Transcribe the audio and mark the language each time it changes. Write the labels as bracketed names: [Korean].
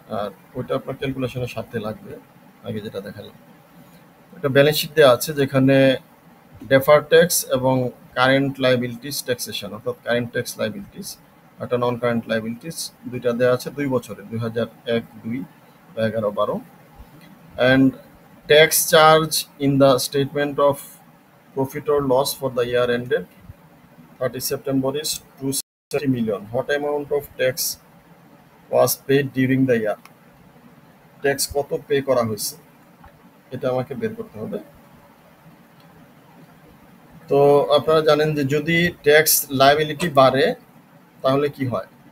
[Bangla] আর ওইটা আপনার ক্যালকুলেশনের সাথে লাগবে, আগে যেটা দেখালাম। একটা ব্যালেন্স শিট দেওয়া আছে যেখানে ডেফার ট্যাক্স এবং কারেন্ট লাইবিলিটিস ট্যাক্সেশন, অর্থাৎ কারেন্ট ট্যাক্স লাইবিলিটিস একটা নন কারেন্ট লাইবিলিটিস, দুইটা দেওয়া আছে 2 বছরের, 2001-2 বা 11-12। [English] And tax charge in the statement of profit or loss for the year ended 30 September is 270 million. What amount of tax was paid during the year? [Bangla] Tax কত pay করা হয়েছে এটা আমাকে বের করতে হবে। তো আপনারা জানেন যে যদি ট্যাক্স লায়াবিলিটি বাড়ে তাহলে কি হয়?